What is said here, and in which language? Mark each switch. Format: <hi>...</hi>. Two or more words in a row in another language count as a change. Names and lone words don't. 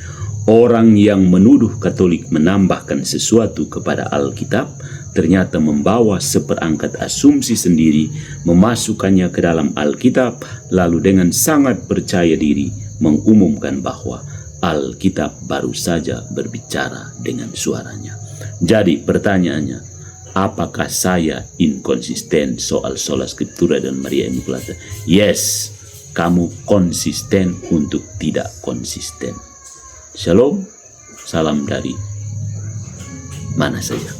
<id>Orang yang menuduh Katolik menambahkan sesuatu kepada Alkitab ternyata membawa seperangkat asumsi sendiri, memasukkannya ke dalam Alkitab, lalu dengan sangat percaya diri mengumumkan bahwa Alkitab baru saja berbicara dengan suaranya. Jadi pertanyaannya, apakah saya inkonsisten soal</id> <la>sola scriptura</la> <id>dan Maria Immaculata? Yes, kamu konsisten untuk tidak konsisten. Shalom, salam dari mana saja.</id>